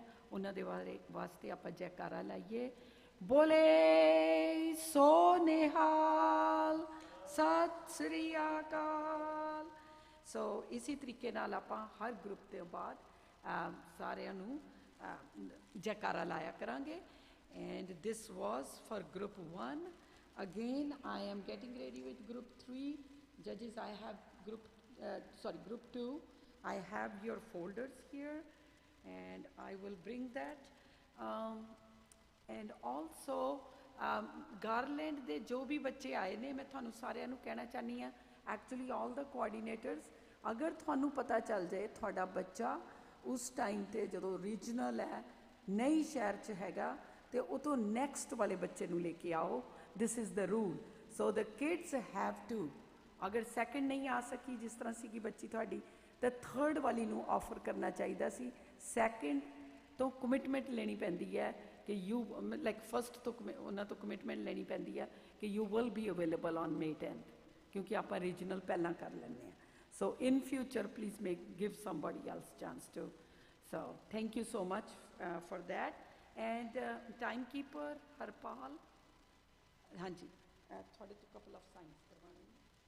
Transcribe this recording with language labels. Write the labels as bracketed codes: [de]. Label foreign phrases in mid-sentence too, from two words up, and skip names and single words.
[pa] ਉਹਨਾਂ ਦੇ ਵਾਸਤੇ ਆਪਾਂ ਜੈਕਾਰਾ ਲਾਈਏ, ਬੋਲੇ ਸੋ ਨਿਹਾਲ, ਸਤਿ ਸ੍ਰੀ ਅਕਾਲ। ਸੋ ਇਸੇ ਤਰੀਕੇ ਨਾਲ ਆਪਾਂ ਹਰ ਗਰੁੱਪ ਤੋਂ ਬਾਅਦ ਸਾਰਿਆਂ ਨੂੰ ਜੈਕਾਰਾ ਲਾਇਆ ਕਰਾਂਗੇ। [en] And this was for group 1. Again, I am getting ready with group 3. Judges, I have group 2. I have your folders here and I will bring that. And also, [pa] Garland ਦੇ ਜੋ ਵੀ ਬੱਚੇ ਆਏ ਨੇ, ਮੈਂ ਤੁਹਾਨੂੰ ਸਾਰਿਆਂ ਨੂੰ ਕਹਿਣਾ ਚਾਹੁੰਦੀ ਹਾਂ, [en] actually all the coordinators, [pa] ਅਗਰ ਤੁਹਾਨੂੰ ਪਤਾ ਚੱਲ ਜਾਏ ਤੁਹਾਡਾ ਬੱਚਾ ਉਸ ਟਾਈਮ 'ਤੇ ਜਦੋਂ ਰੀਜਨਲ ਹੈ ਨਈ ਸ਼ਹਿਰ 'ਚ ਹੈਗਾ ਤੇ ਉਹ ਤੋਂ ਨੈਕਸਟ ਵਾਲੇ ਬੱਚੇ ਨੂੰ ਲੈ ਕੇ ਆਓ। [en] this is the rule. so the kids have to, [pa] ਅਗਰ ਸੈਕਿੰਡ ਨਹੀਂ ਆ ਸਕੀ ਜਿਸ ਤਰ੍ਹਾਂ ਸੀਗੀ ਬੱਚੀ ਤੁਹਾਡੀ, ਤਾਂ ਥਰਡ ਵਾਲੀ ਨੂੰ ਆਫਰ ਕਰਨਾ ਚਾਹੀਦਾ ਸੀ। ਸੈਕਿੰਡ ਤੋਂ ਕਮਿਟਮੈਂਟ ਲੈਣੀ ਪੈਂਦੀ ਹੈ ਕਿ [en] you like first [pa] ਤੋਂ ਉਹਨਾਂ ਤੋਂ ਕਮਿਟਮੈਂਟ ਲੈਣੀ ਪੈਂਦੀ ਹੈ ਕਿ [en] you will be available on May 10th, [pa] ਕਿਉਂਕਿ ਆਪਾਂ ਰੀਜਨਲ ਪਹਿਲਾਂ ਕਰ ਲੈਂਦੇ ਹਾਂ। [en] so in future please give somebody else chance to. So thank you so much for that. And timekeeper Harpal, [pa] ਹਾਂਜੀ ਤੁਹਾਡੇ ਤੋਂ [en] couple of signs [pa] ਕਰਵਾਉਣੇ ਨੇ।